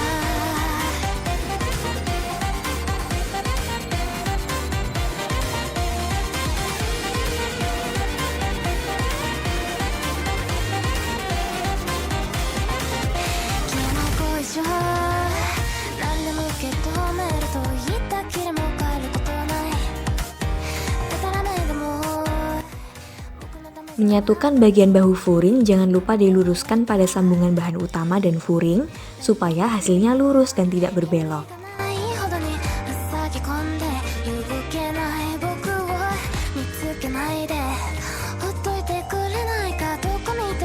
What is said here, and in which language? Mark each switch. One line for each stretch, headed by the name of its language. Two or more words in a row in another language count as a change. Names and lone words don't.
Japanese: 君の恋性何でも受け止めると言ったきりも変えることはないくだらないでも
Indonesian: Menyatukan bagian bahu furing jangan lupa diluruskan pada sambungan bahan utama dan furing supaya hasilnya lurus dan tidak berbelok.
Japanese: ないほどに塞ぎ込んで動けない僕を見つけないでほっといてくれないかどこ